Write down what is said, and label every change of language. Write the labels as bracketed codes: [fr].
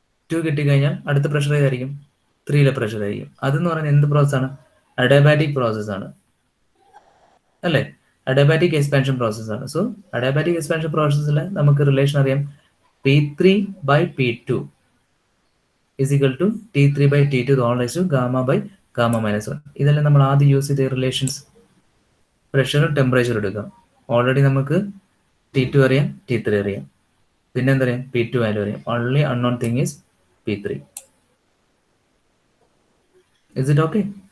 [ml] 2 കിട്ടിക്കഴിഞ്ഞാൽ അടുത്ത പ്രഷർ ഏതായിരിക്കും? 3ലെ പ്രഷർ ആയിരിക്കും. അതെന്ന് പറയുന്നത് എന്ത് പ്രോസസ്സാണ്? അഡിയാബാറ്റിക് പ്രോസസ് ആണ് അല്ലേ? അഡിയാബാറ്റിക് എക്സ്പാൻഷൻ പ്രോസസ് ആണ്. സോ അഡിയാബാറ്റിക് എക്സ്പാൻഷൻ പ്രോസസ്സിൽ നമുക്ക് റിലേഷൻ അറിയാം. [en] P3 by P2 is equal to T3 by T2 all raised to gamma by gamma minus 1. [ml] ഇതെല്ലാം നമ്മൾ ആദ്യം യൂസ് ചെയ്ത റിലേഷൻസ്. പ്രഷറും ടെമ്പറേച്ചറും എടുക്കാം. ഓൾറെഡി നമുക്ക് T2 അറിയാം, T3 അറിയാം, പിന്നെ എന്തറിയാം? P2 വാല്യൂ അറിയാം. [en] Only unknown thing is P3. Is it okay?